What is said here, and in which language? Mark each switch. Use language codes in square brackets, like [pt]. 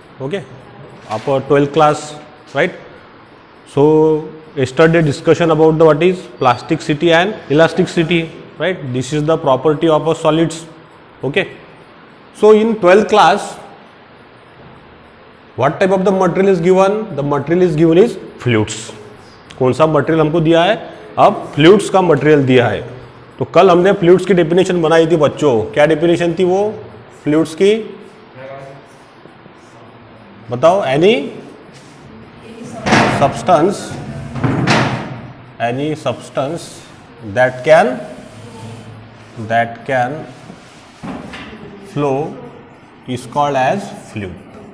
[en] Okay, upper 12th class, right? So yesterday discussion about the what is plasticity and elasticity, right? This is the property of a solids. Okay, so in 12th class, what type of the material is given? The material is given is fluids. [hi] कौन सा material हमको दिया है? अब fluids का material दिया है. तो कल हमने फ्लूइड्स की डेफिनेशन बनाई थी बच्चों. क्या डेफिनेशन थी वो फ्लूइड्स की? बताओ. [en] Any substance that can flow is called as fluid.